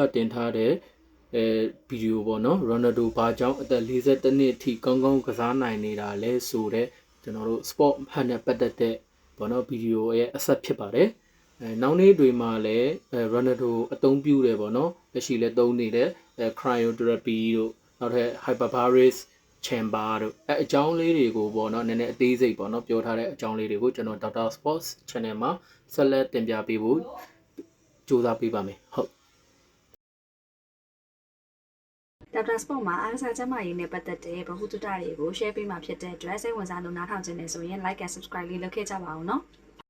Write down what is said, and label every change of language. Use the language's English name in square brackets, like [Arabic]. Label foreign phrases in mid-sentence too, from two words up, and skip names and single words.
[Burmese] တင်ထားတဲ့ဗီဒီယိုပေါ့နော် Ronaldo ဘာကြောင့်အသက်42နှစ်အထိကောင်းကောင်းကစားနိုင်နေတာလဲဆိုတော့ကျွန်တော်တို့ sport ဟန်နဲ့ပတ်သက်တဲ့ပေါ့နော်ဗီဒီယိုရဲ့အဆက်ဖြစ်ပါတယ်နောက်နေ့တွေမှာလည်း Ronaldo အသုံးပြုတယ်ပေါ့နော်လက်ရှိလည်းသုံးနေတဲ့ cryotherapy တို့နောက်ထပ် [English] hyperbaric chamber [Burmese] တို့အကြောင်းလေးတွေကိုပေါ့နော်နည်းနည်းအသေးစိတ်ပေါ့နော်ပြောထားတဲ့အကြောင်းလေးတွေကိုကျွန်တော် Dr. Sports Channel မှာဆက်လက်တင်ပြပေးဖို့ကြိုးစားပေးပါမယ်ဟုတ် ဒေါက်တာစပေါ့မှာအားကစားကျန်းမာရေးနဲ့ပတ်သက်တဲ့ဗဟုသုတတွေကို share ပေးမှာဖြစ်တဲ့အတွက်စိတ်ဝင်စားလို့နားထောင်ခြင်းနဲ့ဆိုရင် [English] like and subscribe [Burmese] လေးလုပ်ခဲ့ကြပါဦးနော်